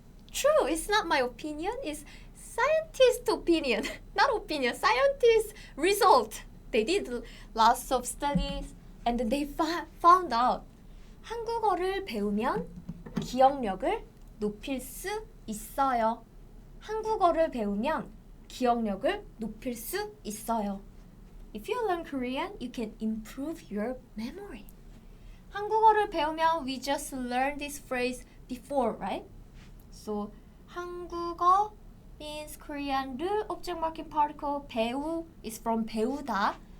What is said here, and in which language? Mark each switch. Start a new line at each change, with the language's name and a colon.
English: True, it's not my opinion. It's scientist opinion. Not opinion, scientist result. They did lots of studies and they found out
Korean: 한국어를 배우면 기억력을 높일 수 있어요. 한국어를 배우면 기억력을 높일 수 있어요.
English: If you learn Korean, you can improve your memory.
Korean: 한국어를 배우면,
English: we just learned this phrase before, right? So 한국어 means Korean. 를 object marking particle. 배우 is from 배우다.